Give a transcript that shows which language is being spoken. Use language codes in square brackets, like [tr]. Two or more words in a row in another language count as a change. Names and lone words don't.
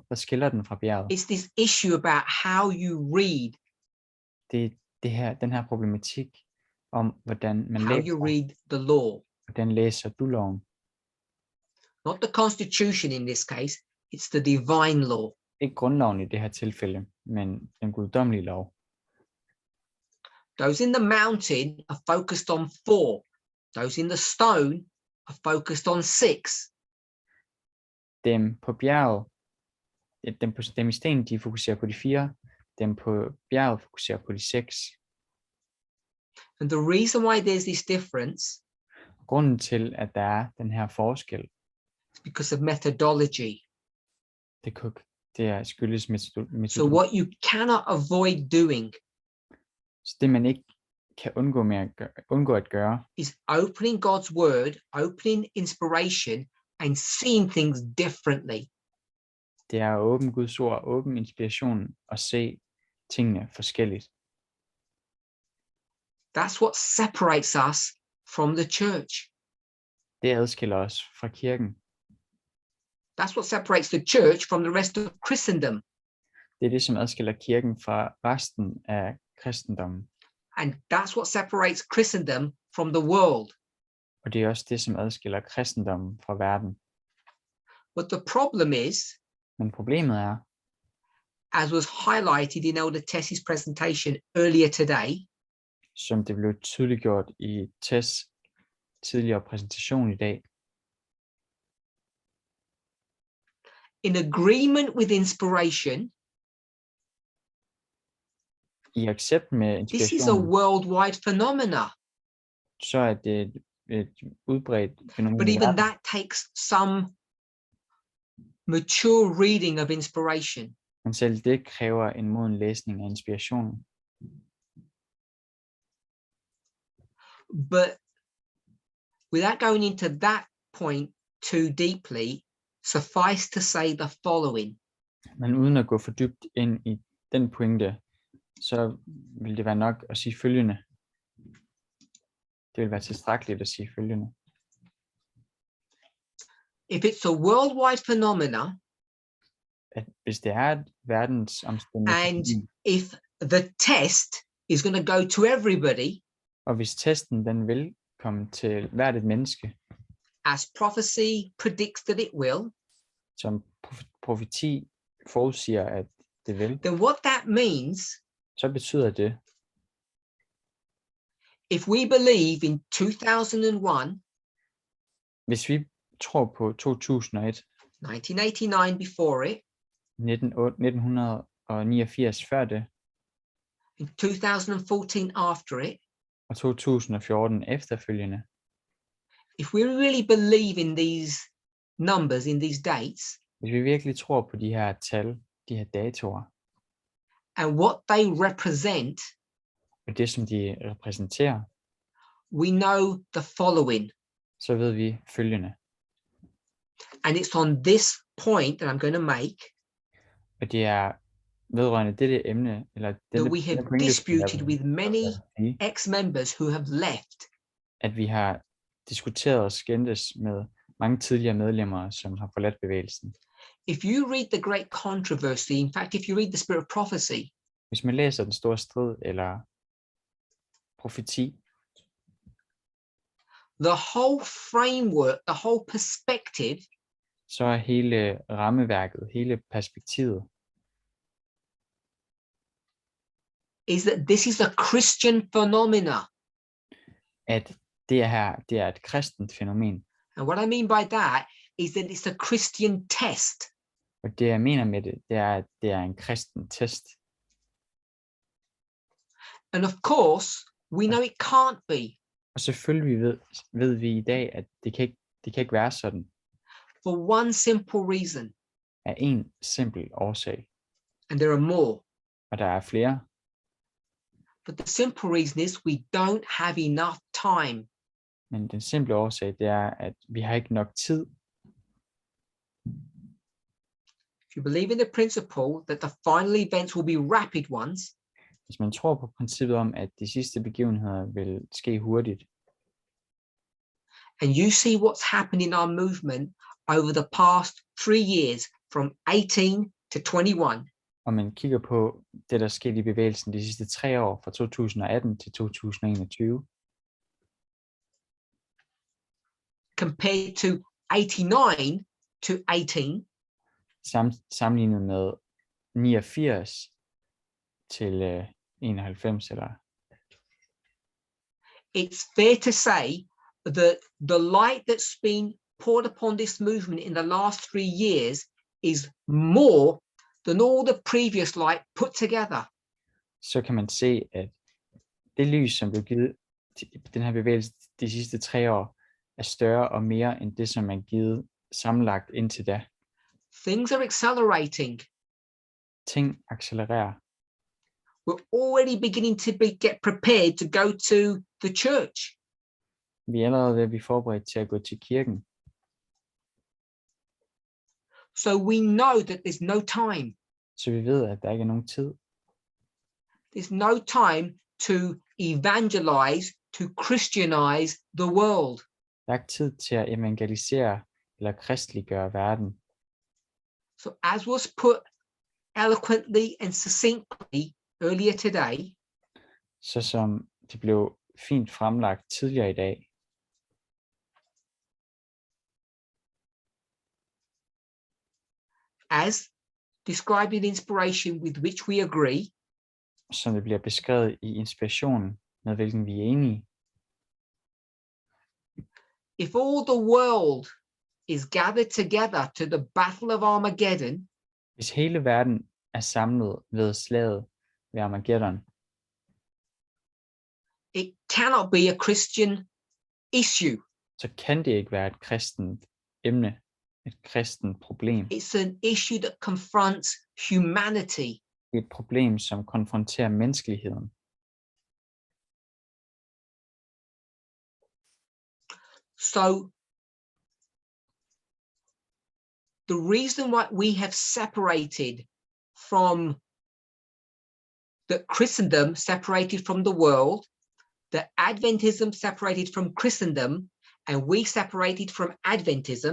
[da] Hvad skiller den fra bjerget? [en] It's this issue about how you read. [da] Det er den her problematik om, hvordan man [en] how you [da] læser. [en] read the law. [da] Hvordan læser du loven? [en] Not the Constitution in this case, it's the divine law. [da] Ikke grundloven i det her tilfælde, men den guddommelige lov. [en] Those in the mountain are focused on 4. Those in the stone are focused on 6. [da] Dem på bjerget, dem i sten, de fokuserer på de 4. Dem på bjerget fokuserer på de 6. [en] And the reason why there's this difference [da] Grunden til, at der er den her forskel, [en] is because of methodology. [da] det skyldes metodologi. [en] So what you cannot avoid doing [da] Så det man ikke kan undgå at gøre, [en] is opening God's word, opening inspiration, and seeing things differently. [da] det er at åbne Guds ord, åbne inspirationen og se tingene forskelligt. [en] That's what separates us from the church. [da] Det adskiller os fra kirken. [en] That's what separates the church from the rest of Christendom. [da] Det er det, som adskiller kirken fra resten af kristendommen. [en] And that's what separates Christendom from the world. [da] Og det er også det, som adskiller kristendommen fra verden. [en] But the problem is, [da] Men problemet er, [en] as was highlighted in Elder Tess's presentation earlier today, [da] som det blev tydeliggjort i Tess tidligere præsentation i dag, [en] in agreement with inspiration, [da] i accept med [en] this is a [da] inspiration, [en] worldwide phenomena. [da] så er det et udbredt fænomen. [en] But [da] i [en] even [da] verden. [en] that takes some mature reading of inspiration. [da] Men selv det kræver en moden læsning af inspirationen. [en] But without going into that point too deeply, suffice to say the following. [da] Men uden at gå for dybt ind i den pointe, så vil det være nok at sige følgende. Det vil være tilstrækkeligt at sige følgende. [en] If it's a worldwide phenomena, [da] At hvis det er et verdensomspændende [en] and [da] fænomen, [en] if the test is going to go to everybody, [da] og hvis testen den vil komme til hvert et menneske, [en] as prophecy predicts that it will, [da] som profeti forudsiger, at det vil, [en] then what that means, [da] så betyder det, [en] if we believe in 2001, [da] hvis vi tror på 2001, [en] 1989 before it, [da] 1989 før det, [en] in 2014 after it, [da] og 2014 efterfølgende, [en] if we really believe in these numbers, in these dates, [da] hvis vi virkelig tror på de her tal, de her datoer, [en] and what they represent, [da] og det som de repræsenterer, [en] we know the following. [da] så ved vi følgende. [en] And it's on this point that I'm going to make [da] Og det er vedrørende dette emne, eller [en] that we have disputed with many [da] sige, [en] ex-members who have left. [da] at vi har diskuteret og skændtes med mange tidligere medlemmer, som har forladt bevægelsen. [en] If you read the great controversy, in fact, if you read the Spirit of Prophecy, [da] Hvis man læser den store strid eller profeti, [en] the whole framework, the whole perspective [da] så er hele rammeværket, hele perspektivet, [en] is that this is a Christian phenomena. [da] at det er et kristent fænomen. [en] And what I mean by that is that it's a Christian test. [da] Og det jeg mener med det, det er, at det er en kristen test. [en] And of course, we know it can't be. [da] Og selvfølgelig ved vi i dag, at det kan ikke være sådan, [en] For one simple reason, [da] af en simpel årsag. [en] and there are more. [da] Og der er flere. [en] But the simple reason is we don't have enough time. [da] Men den simple årsag, det er, at vi har ikke nok tid. [en] If you believe in the principle that the final events will be rapid ones, [da] Hvis man tror på princippet om, at de sidste begivenheder vil ske hurtigt, [en] and you see what's happened in our movement over the past 3 years, from 18 to 21, [da] og man kigger på det, der skete i bevægelsen de sidste 3 år, fra 2018 til 2021, [en] compared to 89 to 18, [da] sammenlignet med 89 til 91 eller [en] it's fair to say that the light that's been poured upon this movement in the last 3 years is more than all the previous light put together. [da] så kan man se, at det lys, som blev givet til den her bevægelse de sidste 3 år, er større og mere end det, som er givet sammenlagt indtil da. [en] Things are accelerating. [da] Ting accelererer. [en] We're already beginning to get prepared to go to the church. [da] Vi er allerede ved at blive forberedt til at gå til kirken. [en] So we know that there's no time. [da] Så vi ved, at der ikke er nogen tid. [en] There's no time to evangelize, to Christianize the world. [da] Der er ikke tid til at evangelisere eller kristliggøre verden. [en] So as was put eloquently and succinctly earlier today, [da] Så som det blev fint fremlagt tidligere i dag, [en] as described in inspiration with which we agree, [da] som det bliver beskrevet i inspirationen, med hvilken vi er enige. [en] if all the world is gathered together to the battle of Armageddon, [da] Hvis hele verden er samlet ved slaget ved Armageddon, [en] it cannot be a Christian issue. [da] så kan det ikke være et kristent emne, et kristent problem. [en] It's an issue that confronts humanity. [da] Det er et problem, som konfronterer menneskeligheden. [en] So the reason why we have separated from the Christendom, separated from the world, the Adventism separated from Christendom, and we separated from Adventism,